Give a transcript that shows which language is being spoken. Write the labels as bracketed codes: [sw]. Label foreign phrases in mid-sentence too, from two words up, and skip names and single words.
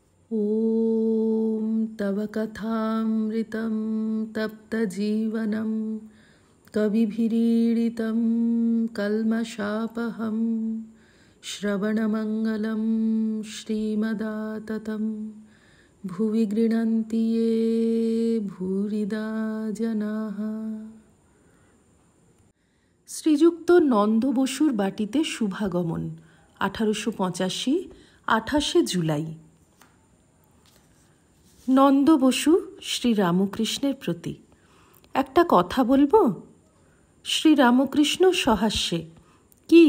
[sa] ॐ तव कथामृतं तप्तजीवनं कविभिरीडितं कल्मषापहं श्रवणमङ्गलं श्रीमदाततं भुवि गृह्णन्ति ये भूरिदा जनाः। [bn] শ্রীযুক্ত নন্দ বসুর বাটিতে শুভাগমন 1885 28 জুলাই। নন্দ বসু শ্রীরামকৃষ্ণের প্রতি। একটা কথা বলবো? শ্রীরামকৃষ্ণ সহাস্যে, কি?